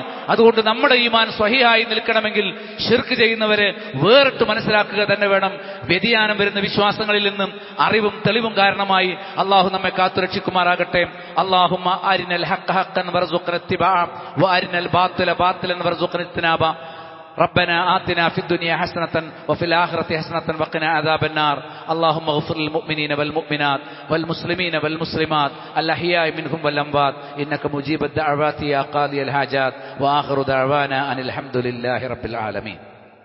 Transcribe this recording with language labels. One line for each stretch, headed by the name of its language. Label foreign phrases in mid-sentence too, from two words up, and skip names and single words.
Malayalam: അതുകൊണ്ട് നമ്മുടെ ഈമാൻ സ്വഹീഹായി നിൽക്കണമെങ്കിൽ ശിർക്ക് ചെയ്യുന്നവരെ വേറിട്ട് മനസ്സിലാക്കുക തന്നെ വേണം. വ്യതിയാനം വരുന്ന വിശ്വാസങ്ങളിൽ നിന്നും അറിവും തെളിവും കാരണമായി അള്ളാഹു നമ്മെ കാത്തുരക്ഷിക്കുമാറാകട്ടെ.
Arabic: اللهم أرنا الحق حقا وارزقنا اتباعه وأرنا الباطل باطلا وارزقنا اجتنابه. ربنا آتنا في الدنيا حسنة وفي الآخرة حسنة وقنا عذاب النار. اللهم اغفر للمؤمنين والمؤمنات والمسلمين والمسلمات الأحياء منهم والأموات إنك مجيب الدعوات يا قاضي الحاجات. وآخر دعوانا أن الحمد لله رب العالمين.